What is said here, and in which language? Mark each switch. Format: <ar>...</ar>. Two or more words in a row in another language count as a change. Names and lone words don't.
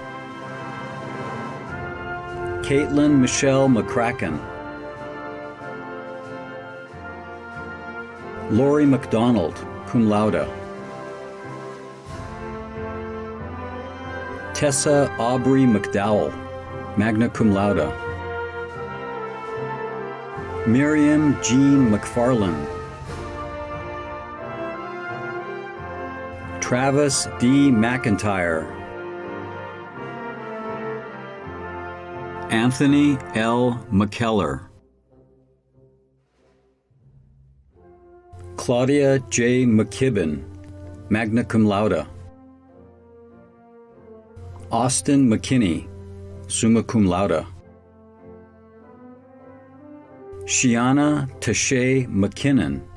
<en>Caitlin Michelle McCracken. Lori McDonald,</en> <la>cum laude.</la> <en>Tessa Aubrey McDowell,</en> <la>magna cum laude.</la> <en>Miriam Jean McFarland. Travis D. McIntyre. Anthony L. McKellar. Claudia J. McKibben,</en> <la>magna cum laude.</la> <en>Austin McKinney,</en> <la>summa cum laude.</la> <en>Shiana Tashay McKinnon.</en>